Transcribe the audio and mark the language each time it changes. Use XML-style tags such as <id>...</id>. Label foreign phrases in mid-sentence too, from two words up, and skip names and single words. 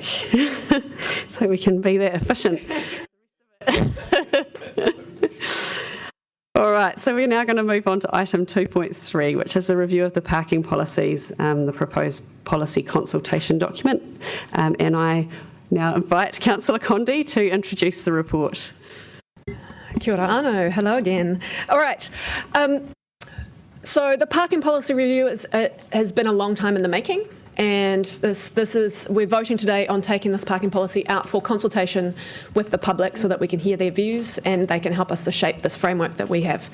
<en>So we can be that efficient. All right, so we're now going to move on to item 2.3, which is the review of the parking policies, the proposed policy consultation document. And I now invite Councillor Condé to introduce the report.</en> <mi>Kia ora anō.</mi> <en>Hello again. All right. So the parking policy review has been a long time in the making, and we're voting today on taking this parking policy out for consultation with the public so that we can hear their views and they can help us to shape this framework that we have.</en>